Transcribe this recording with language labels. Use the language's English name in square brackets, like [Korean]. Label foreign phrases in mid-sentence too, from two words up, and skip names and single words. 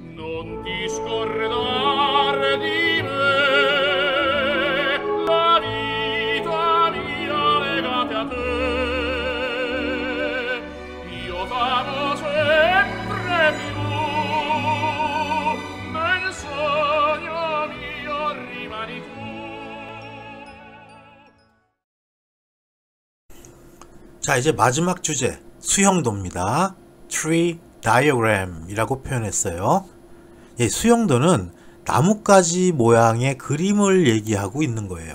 [Italian] Non ti scordar di me, la vita mia legata a te. Io t'amo sempre più, nel sogno mio rimani tu. [Korean] 자, 이제 마지막 주제, 수형도입니다. [English] Tree Diagram [Korean] 이라고 표현했어요. 예, 수형도는 나뭇가지 모양의 그림을 얘기하고 있는 거예요.